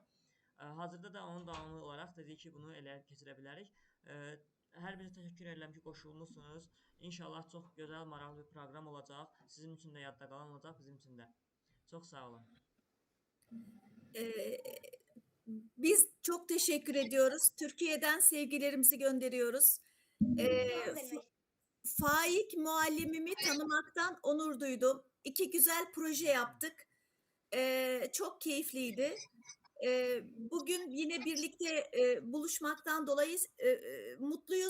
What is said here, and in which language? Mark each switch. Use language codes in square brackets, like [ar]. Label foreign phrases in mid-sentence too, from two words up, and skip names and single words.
[az] Hazırda da onun davamı olaraq dedik ki, bunu elə keçirə bilərik. Hər birinizə təşəkkür edirəm ki, qoşulmusunuz. İnşallah çox gözəl, maraqlı bir proqram olacaq. Sizin üçün də yadda qalan olacaq, bizim üçün də. Çox sağ olun. [tr] Biz çok teşekkür ediyoruz. Türkiye'den sevgilerimizi gönderiyoruz. Faik muallimimi tanımaktan onur duydum. 2 güzel proje yaptık. Çok keyifliydi. Bugün yine birlikte buluşmaktan dolayı mutluyuz.